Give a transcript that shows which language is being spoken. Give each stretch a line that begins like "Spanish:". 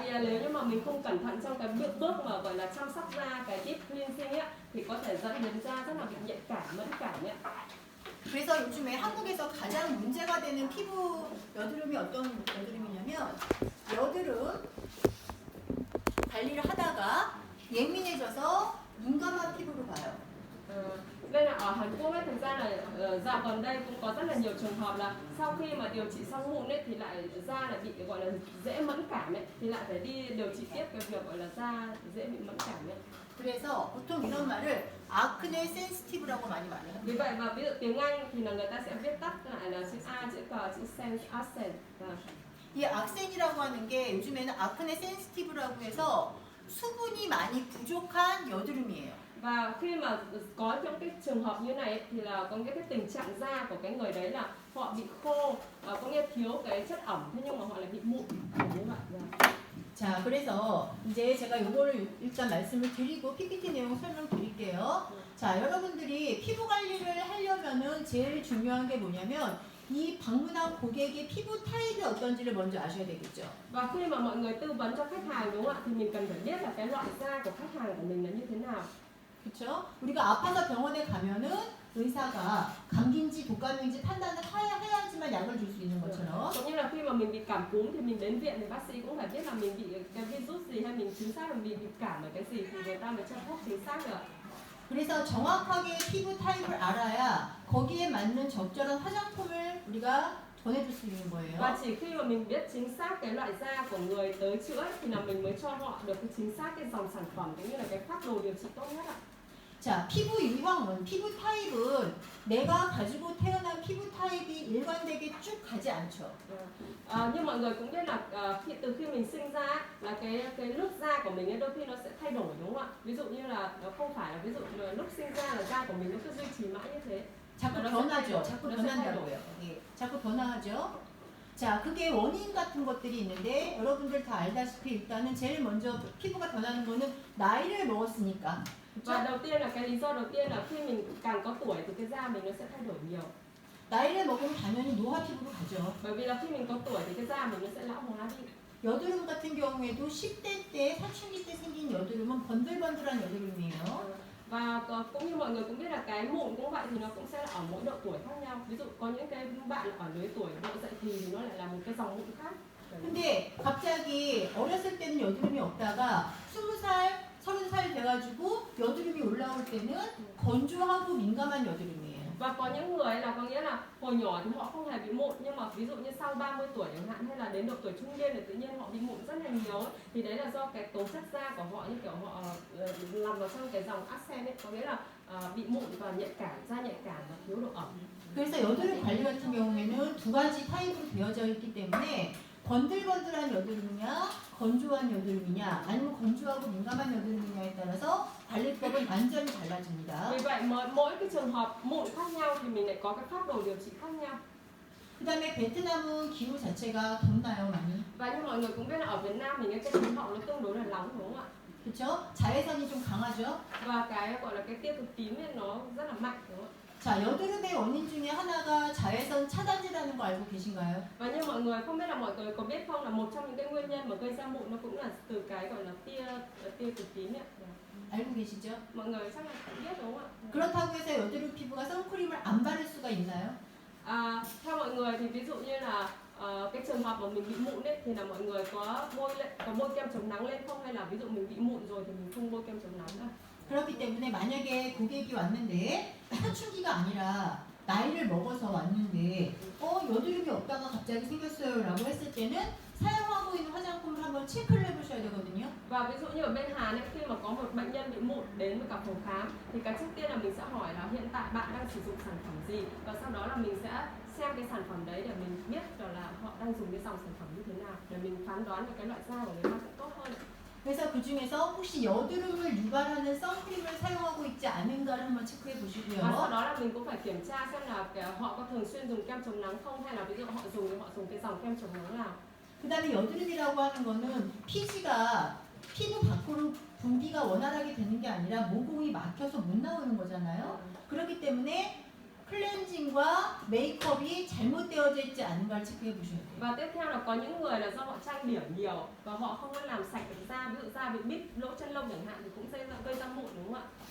Vietnamese: vì là nếu như mà mình không cẩn thận trong cái bước mà gọi là chăm sóc da, cái deep cleansing ấy, thì có thể dẫn đến da rất là bị nhạy cảm, mẫn cảm ấy.
Korean: 그래서 요즘에 한국에서 가장 문제가 되는 피부 여드름이 어떤 여드름이냐면 여드름 관리를 하다가 예민해져서 민감한 피부로 가요.
Vietnamese: Nên là ở Hàn Quốc ấy, thực ra là dạo gần đây cũng có rất là nhiều trường hợp là sau khi mà điều trị xong mụn ấy thì lại da lại bị gọi là dễ mẫn cảm ấy, thì lại phải đi điều trị tiếp cái việc gọi là da dễ bị mẫn cảm ấy.
Korean: 그래서 보통 이런 말을 아크네 센시티브라고 많이 말해요.
Vietnamese: Vì vậy mà ví dụ tiếng Anh thì là người ta sẽ viết tắt lại là chữ A, chữ K, chữ sen, accent.
Korean: 이 악센이라고 하는 게 요즘에는 아크네 센시티브라고 해서 수분이 많이 부족한 여드름이에요.
Vietnamese: Và khi mà có những cái trường hợp như này ấy, thì là có nghĩa cái tình trạng da của cái người đấy là họ bị khô, có nghĩa thiếu cái chất ẩm, thế nhưng mà họ lại bị mụn như vậy.
Korean: 자, 그래서 이제 제가 요거를 일단 말씀을 드리고 PPT 내용 설명드릴게요. 자, 여러분들이 피부 관리를 하려면은 제일 중요한 게 뭐냐면 이 방문한 고객의 피부 타입이 어떤지를 먼저 아셔야 되겠죠.
Vietnamese: Và khi mà mọi người tư vấn cho khách hàng đúng không ạ, thì mình cần phải biết là cái loại da của khách hàng của mình là như thế nào.
Korean: 그렇죠? 우리가 아파서 병원에 가면은 의사가 감기인지 독감인지 판단을 해야지만 약을 줄 수 있는 것처럼.
Vietnamese: Cũng như là khi mà mình bị cảm cúm thì mình đến viện thì bác sĩ cũng phải biết là mình bị cái virus gì hay mình chính xác là mình bị cảm ở cái gì thì người ta mới cho thuốc chính xác được.
Korean: 그래서 정확하게 피부 타입을 알아야 거기에 맞는 적절한 화장품을 우리가 전해줄 수 있는 거예요.
Vietnamese: Và chỉ khi mà mình biết chính xác cái loại da của người tới chữa thì là mình mới cho họ được cái chính xác cái dòng sản phẩm cũng như là cái phác đồ điều trị tốt nhất ạ.
Korean: 자, 피부 유형은 피부 타입은 내가 가지고 태어난 피부 타입이 일관되게 쭉 가지 않죠.
Vietnamese: Nhưng mọi người cũng biết là từ khi mình sinh ra là cái lớp da của mình ấy, đôi khi nó sẽ thay đổi đúng không ạ? Ví dụ như là nó không phải là ví dụ là lúc sinh ra là da của mình nó cứ duy trì mãi như thế.
Korean: 자꾸 변하죠. 자꾸 변한다고요. 예, 자꾸 변화하죠. 자, 그게 원인 같은 것들이 있는데 여러분들 다 알다시피 일단은 제일 먼저 피부가 변하는 거는 나이를 먹었으니까.
Vietnamese: Và đầu tiên là cái lý do đầu tiên là khi mình càng có tuổi thì cái da mình nó sẽ thay đổi nhiều.
Korean: 나이를 먹으면 당연히 노화 피부로 가죠.
Vietnamese: Bởi vì là khi mình có tuổi thì cái da mình nó sẽ lão hóa đi.
Korean: 여드름 같은 경우에도 10대 때, 사춘기 때 생긴 여드름은 번들번들한 여드름이에요.
Vietnamese: Và cũng như mọi người cũng biết là cái mụn cũng vậy thì nó cũng sẽ là ở mỗi độ tuổi khác nhau. Ví dụ có những cái bạn ở lứa tuổi độ dậy thì nó lại là một cái dòng mụn khác.
Korean: 근데 갑자기 어렸을 때는 여드름이 없다가 20살, 30살 돼가지고 여드름이 올라올 때는 건조하고 민감한 여드름이에요.
Vietnamese: Và có những người là có nghĩa là hồi nhỏ thì họ không hề bị mụn, nhưng mà ví dụ như sau 30 tuổi chẳng hạn hay là đến độ tuổi trung niên thì tự nhiên họ bị mụn rất là nhiều ấy. Thì đấy là do cái tố chất da của họ như kiểu họ nằm vào trong cái dòng accent ấy, có nghĩa là bị mụn và nhạy cảm, da nhạy cảm và thiếu độ ẩm.
Korean: 그래서 여드름 관리 같은 경우에는 두 가지 타입으로 되어져 있기 때문에 번들번들한 여드름이냐 건조한 여드름이냐 아니면 건조하고 민감한 여드름이냐에 따라서 관리법은 완전히 달라집니다.
Vietnamese: Vì vậy mỗi cái trường hợp mụn khác nhau thì mình lại có cái phác đồ điều trị khác nhau.
Korean: 그 다음에 베트남은 기후 자체가 덥나요 많이?
Vietnamese: Và như mọi người cũng biết là ở Việt Nam mình cái khí hậu nó tương đối là nóng đúng không ạ?
Korean: 그렇죠? 자외선이 좀 강하죠?
Vietnamese: Và cái gọi là cái tia cực tím ấy nó rất là mạnh đúng không ạ?
Korean: 자, 여드름의 원인 중에 하나가 자외선 차단제라는 거 알고 계신가요?
Vietnamese: Và như mọi người không biết là mọi người có biết không là một trong những cái nguyên nhân mà gây ra mụn nó cũng là từ cái gọi là tia cực tím ấy.
Korean: 알고 계시죠?
Vietnamese: Mọi người chắc là cũng biết đúng không ạ?
Korean: 그렇다고 해서 여드름 피부가 선크림을 안 바를 수가 있나요?
Vietnamese: Theo mọi người thì ví dụ như là cái trường hợp mà mình bị mụn ấy thì là mọi người có bôi kem chống nắng lên không, hay là ví dụ mình bị mụn rồi thì mình không bôi kem chống nắng đâu?
Korean: 그렇기 때문에 만약에 고객이 왔는데 사춘기가 아니라 나이를 먹어서 왔는데 여드름이 없다가 갑자기 생겼어요 라고 했을 때는 사용하고 있는 화장품을 한번 체크를 해보셔야 되거든요.
Vietnamese: Và ví dụ như ở bên Hàn ấy, khi mà có một bệnh nhân bị mụn đến với cả phòng khám thì cái trước tiên là mình sẽ hỏi là hiện tại bạn đang sử dụng sản phẩm gì, và sau đó là mình sẽ xem cái sản phẩm đấy để mình biết là họ đang dùng cái dòng sản phẩm như thế nào để mình phán đoán được cái loại da của người ta sẽ tốt hơn.
Korean: 그래서 그 중에서 혹시 여드름을 유발하는 선크림을 사용하고 있지 않은가를 한번 체크해
Vietnamese: Và sau
Korean: 보시고요.
Vietnamese: đó là mình cũng phải kiểm tra xem là họ có thường xuyên dùng kem chống nắng không, hay là ví dụ họ dùng cái dòng kem chống nắng nào.
Korean: 그 다음에 여드름이라고 하는 거는 피지가 피부 밖으로 분비가 원활하게 되는 게 아니라 모공이 막혀서 못 나오는 거잖아요. 그렇기 때문에 클렌징과 메이크업이 잘못되어져 있지 않은가를 체크해 보셔야 돼요.
Vietnamese: Và tiếp theo là có những người là do họ trang điểm nhiều và họ không có làm sạch được da, ví dụ da bị bít lỗ chân lông chẳng hạn thì cũng sẽ gây ra mụn đúng không ạ?